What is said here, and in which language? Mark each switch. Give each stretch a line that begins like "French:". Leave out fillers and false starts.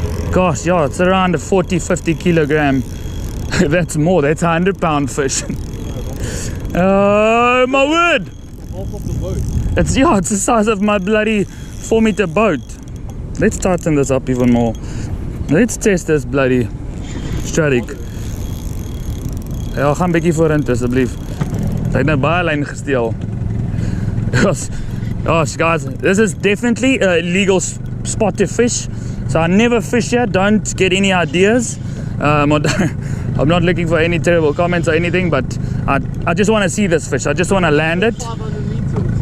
English: Gosh, yeah, it's around a 40-50 kilogram. That's more, that's a 100-pound fish. Oh, my word! Half of the boat. It's the size of my bloody 4-meter boat. Let's tighten this up even more. Let's test this bloody Stratic.
Afrikaans: Ja, gaan 'n bietjie vorentoe asseblief. Hy het nou baie lyn gesteel.
English: Gosh, guys, this is definitely a illegal spot to fish. So I never fish here. Don't get any ideas. I'm not looking for any terrible comments or anything, but I just want to see this fish. I just want to land it. 500 meters.